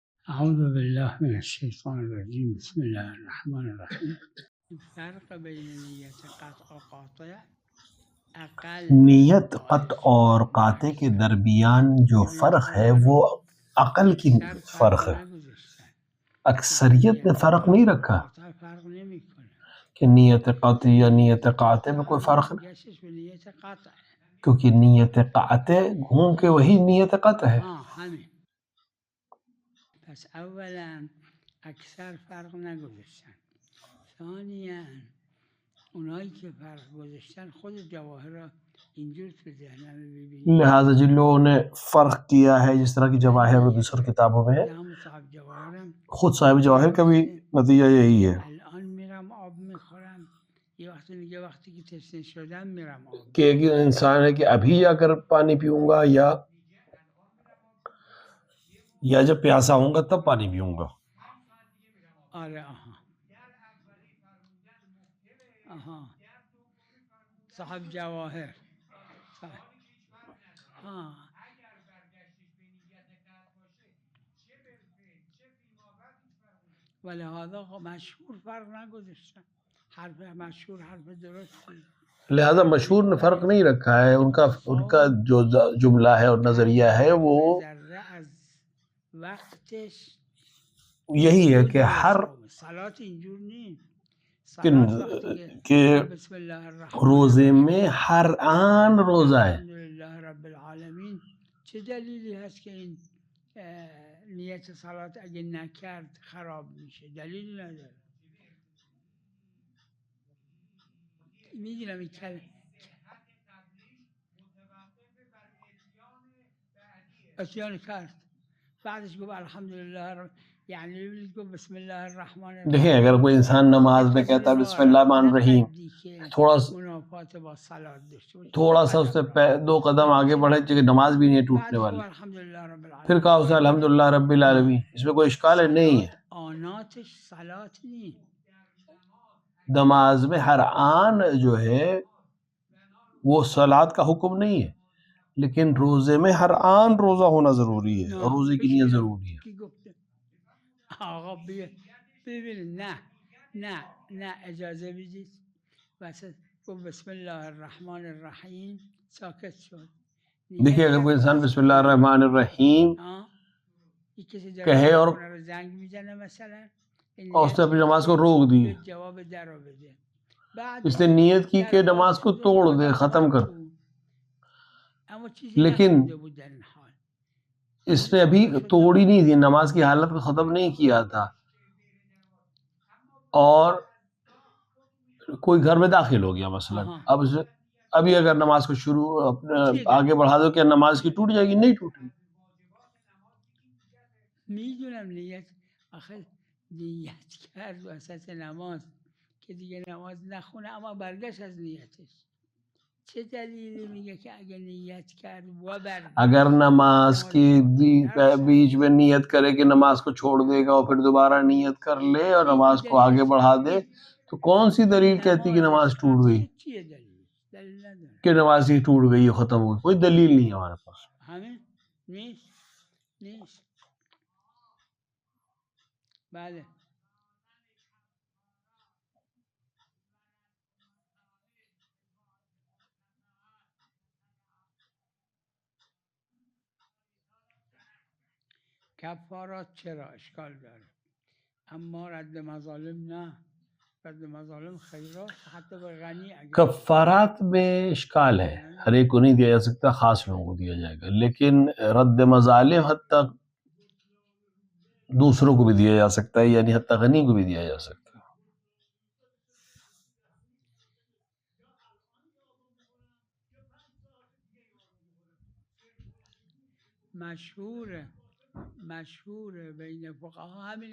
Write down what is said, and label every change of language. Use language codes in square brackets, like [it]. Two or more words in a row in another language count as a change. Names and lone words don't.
[ar] اعوذ باللہ من الشیطان الرجیم بسم اللہ الرحمن الرحیم. [fa] فرق بین نیت قطع و قاطع اقل [ur] نیت قطع اور قاطع کے درمیان جو فرق ہے وہ عقل کی فرق ہے. اکثریت نے فرق نہیں رکھا [fa] فرق نمیکنه [ur] کہ نیت قطع یا نیت قاطع میں کوئی فرق نہیں، [fa] گشتش به نیت قطع. [ur] کیونکہ نیت قاطع گھوم کے وہی نیت قطع ہے. [fa] همین. پس اولا اکثر فرق نگذاشتن. ثانیا اونایی که فرق گذاشتن خود جواهر را اینجور تو ذهنم ببینید. [ur] لہٰذا جن لوگوں نے فرق کیا ہے جس طرح کی جواہر اور دوسری کتابوں میں ہے، [fa] هم صاحب جواهرم [ur] خود صاحب جواہر کا بھی نتیجہ یہی ہے [fa] الان میرم آب میخورم، یه وقتی میگه وقتی که تشنه شدم میرم آب. [ur] کہ ایک انسان ہے کہ ابھی جا کر پانی پیوں گا یا جب پیاسا ہوں گا تب پانی پیوں گا. [fa] آره آها آها صاحب جواهر ها. ولهذا مشهور فرق نگذاشتن. حرف مشهور حرف درستی. [ur] لہذا مشہور نے فرق نہیں رکھا ہے. ان کا جو جملہ ہے اور نظریہ ہے وہ [fa] وقتش [ur] یہی ہے کہ ہر [fa] صلاة اینجور نیست [ur] کہ [ar] بسم اللہ الرحمن [ur] روزے میں ہر آن روزہ ہے. [ar] الحمدللہ رب العالمین. [fa] چه دلیلی هست که این نیت صلات اگه نکرد خراب میشه؟ دلیلی نداره. میدونم این اتیان کرد بعدش گفت [ar] الحمدللہ رب، [fa] یعنی گفت [ar] بسم اللہ الرحمن الرحیم. [ur] دیکھیں اگر کوئی انسان نماز میں کہتا ہے [ar] بسم اللہ الرحمن الرحیم، [ur] تھوڑا سا اس سے 2 قدم آگے بڑھے کہ نماز بھی نہیں ٹوٹنے والی، پھر کہا اس نے [ar] الحمدللہ رب العالمین، [ur] اس میں کوئی اشکال ہے؟ نہیں ہے. نماز میں ہر آن جو ہے وہ صلات کا حکم نہیں ہے، لیکن روزے میں ہر آن روزہ ہونا ضروری ہے اور روزے کی نیت ضروری ہے. [fa] آقا ببینید نه اجازه بدید وسط گفت [ar] بسم الله الرحمن الرحیم [fa] ساکت شد. [ur] دیکھیے اگر کوئی انسان [ar] بسم اللہ الرحمن الرحیم [ur] کہے اور [fa] زنگ میزنه مثلا [ur] اور اس نے اپنی نماز کو روک دی، [fa] جواب در رو بده، [ur] اس نے نیت کی کہ نماز کو توڑ دے، ختم کر، لیکن اس نے ابھی توڑی نہیں تھی، نماز کی حالت کو ختم نہیں کیا تھا، اور کوئی گھر میں داخل ہو گیا مثلا. اب ابھی اگر نماز کو آگے بڑھا دو کیا نماز کی ٹوٹ جائے گی؟ نہیں ٹوٹے گی. [fa] میدونم نیت آخر نیت کرد وسط نماز که دیگه نماز نخونه اما برگشت از نیتش. چه دلیلی میگه که اگه نیت کرد و [ur] اگر نماز کی بیچ میں نیت کرے کہ نماز کو چھوڑ دے گا اور پھر دوبارہ نیت کر لے اور نماز کو آگے بڑھا دے، تو کون سی دلیل کہتی کہ نماز ٹوٹ گئی، کہ نماز ہی ٹوٹ گئی ختم ہو گئی؟ کوئی دلیل نہیں ہے ہمارے پاس. [fa] ہمیں نیست. بله کفارات چرا اشکال داره، اما رد مظالم نه. رد مظالم خیرات حتی به غنی [ur] کفارات میں اشکال ہے، ہر ایک کو نہیں دیا جا سکتا، خاص لوگوں کو دیا جائے گا، لیکن رد مظالم حتی دوسروں کو بھی دیا جا سکتا ہے، یعنی حتی غنی کو بھی دیا جا سکتا ہے. [fa] مشہور بین فقہا همینه.